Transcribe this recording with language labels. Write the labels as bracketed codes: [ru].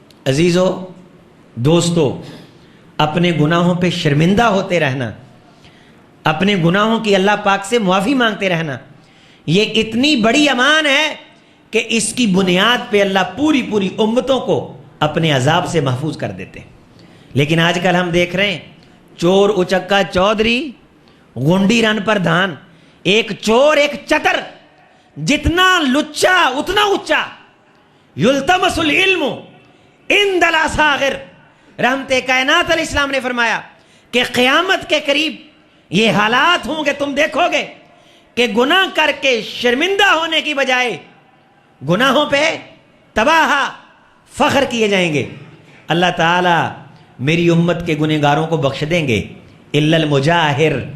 [ur] عزیزو دوستو، اپنے گناہوں پہ شرمندہ ہوتے رہنا، اپنے گناہوں کی اللہ پاک سے معافی مانگتے رہنا، یہ اتنی بڑی امان ہے کہ اس کی بنیاد پہ اللہ پوری پوری امتوں کو اپنے عذاب سے محفوظ کر دیتے. [pa] لیکن آج کل ہم دیکھ رہے ہیں چور اچکا چودھری، گنڈی رن پر دھان. ایک چور ایک چتر، جتنا لچا اتنا اچا. [ar] یلتمس العلم عند الاصاغر. [ur] رحمت کائنات علیہ السلام نے فرمایا کہ قیامت کے قریب یہ حالات ہوں گے، تم دیکھو گے کہ گناہ کر کے شرمندہ ہونے کی بجائے گناہوں پہ تباہ فخر کیے جائیں گے. اللہ تعالیٰ میری امت کے گنہگاروں کو بخش دیں گے [ar] الا المجاہر.